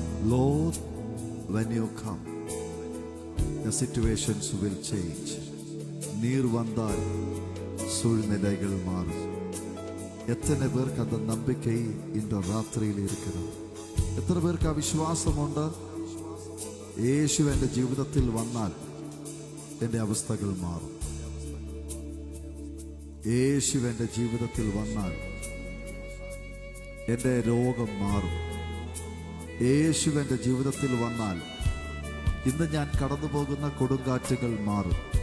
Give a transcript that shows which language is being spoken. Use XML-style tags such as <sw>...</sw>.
<en>Lord, when you come, the situations will change.</en> <ta>நீர் வந்தால் சூழ்நிலைகள் மாறும். எத்தனை பேருக்கு அந்த நம்பிக்கை இந்த ராத்திரியில் இருக்கிறது?</ta> <ml>എത്ര പേർക്ക് ആ വിശ്വാസമുണ്ട്? യേശു എൻ്റെ ജീവിതത്തിൽ വന്നാൽ എൻ്റെ അവസ്ഥകൾ മാറും. യേശു എൻ്റെ ജീവിതത്തിൽ വന്നാൽ എൻ്റെ രോഗം മാറും. യേശു എൻ്റെ ജീവിതത്തിൽ വന്നാൽ ഇന്ന് ഞാൻ കടന്നു പോകുന്ന കൊടുങ്കാറ്റുകൾ മാറും.</ml>